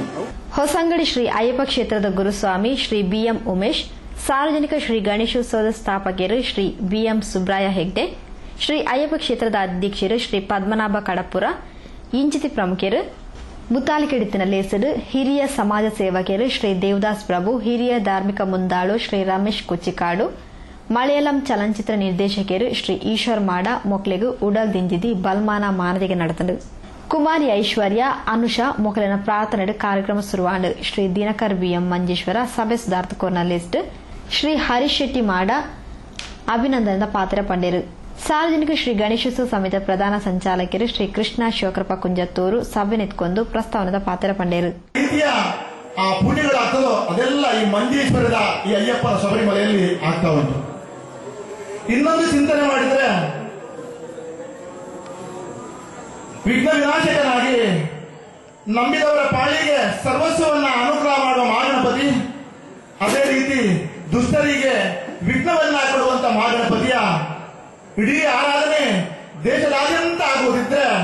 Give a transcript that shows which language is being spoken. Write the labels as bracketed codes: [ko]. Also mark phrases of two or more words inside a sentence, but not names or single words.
[tcy] ಹೊಸಂಗಡಿ ಶ್ರೀ ಅಯ್ಯಪ್ಪ ಕ್ಷೇತ್ರದ ಗುರುಸ್ವಾಮಿ ಶ್ರೀ ಬಿಎಂ ಉಮೇಶ್, ಸಾರ್ವಜನಿಕ ಶ್ರೀ ಗಣೇಶೋತ್ಸವದ ಸ್ಥಾಪಕರು ಶ್ರೀ ಬಿಎಂ ಸುಬ್ರಾಯ ಹೆಗ್ಡೆ, ಶ್ರೀ ಅಯ್ಯಪ್ಪ ಕ್ಷೇತ್ರದ ಅಧ್ಯಕ್ಷರು ಶ್ರೀ ಪದ್ಮನಾಭ ಕಡಪುರ ಇಂಚಿತಿ ಪ್ರಮುಖರು, ಮುತಾಲಿಕೆಡಿತಿನ ಲೇಸರು ಹಿರಿಯ ಸಮಾಜ ಸೇವಕರು ಶ್ರೀ ದೇವದಾಸ್ ಪ್ರಭು, ಹಿರಿಯ ಧಾರ್ಮಿಕ ಮುಂದಾಳು ಶ್ರೀ ರಮೇಶ್ ಕುಚ್ಚಿಕಾಡು, ಮಲಯಾಳಂ ಚಲನಚಿತ್ರ ನಿರ್ದೇಶಕರು ಶ್ರೀ ಈಶ್ವರ್ ಮಾಡ ಮೊಕ್ಲೆಗು ಉಡಲ್ ದಿಂಜಿದಿ ಬಲ್ಮಾನ ಮಾನದಿಗೆ ನಡೆತಂಡು. ಕುಮಾರಿ ಐಶ್ವರ್ಯ ಅನುಷಾ ಮೊಕಲಿನ ಪ್ರಾರ್ಥನೆ ಕಾರ್ಯಕ್ರಮ ಶುರುವಾಂಡು. ಶ್ರೀ ದಿನಕರ್ ಬಿಎಂ ಮಂಜೇಶ್ವರ ಸಭೆ ಸುಧಾರ್ಥ ಕೋರ್ನ ಲಿಸ್ಟ್ ಶ್ರೀ ಹರೀಶ್ ಶೆಟ್ಟಿ ಮಾಡ ಅಭಿನಂದನದ ಪಾತ್ರ ಪಂಡೇರು. ಸಾರ್ವಜನಿಕ ಶ್ರೀ ಗಣೇಶೋತ್ಸವ ಸಮಿತಿಯ ಪ್ರಧಾನ ಸಂಚಾಲಕರು ಶ್ರೀ ಕೃಷ್ಣ ಶಿವಕೃಪ ಕುಂಜತ್ತೂರು ಸಭೆ ನಿಂತ್ಕೊಂಡು ಪ್ರಸ್ತಾವನದ ಪಾತ್ರ ಪಂಡೇರು. [kn] ಆ ಪುಣ್ಯಗಳಾಗ್ತದೋ ಅದೆಲ್ಲ ಈ ಮಂಜೇಶ್ವರದ ಈ ಅಯ್ಯಪ್ಪನ ಶಬರಿಮಲೆಯಲ್ಲಿ ಆಗ್ತಾ ಉಂಟು. ಇನ್ನೊಂದು ಚಿಂತನೆ ಮಾಡಿದ್ರೆ ವಿಘ್ನ ವಿನಾಶಕನಾಗಿ ನಂಬಿದವರ ಪಾಳಿಗೆ ಸರ್ವಸ್ವವನ್ನ ಅನುಗ್ರಹ ಮಾಡುವ ಮಹಾಗಣಪತಿ, ಅದೇ ರೀತಿ ದುಷ್ಟರಿಗೆ ವಿಘ್ನವನ್ನ ಕೊಡುವಂತ ಮಹಾಗಣಪತಿಯ ಇಡೀ ಆರಾಧನೆ ದೇಶದಾದ್ಯಂತ ಆಗುವುದಿದ್ರೆ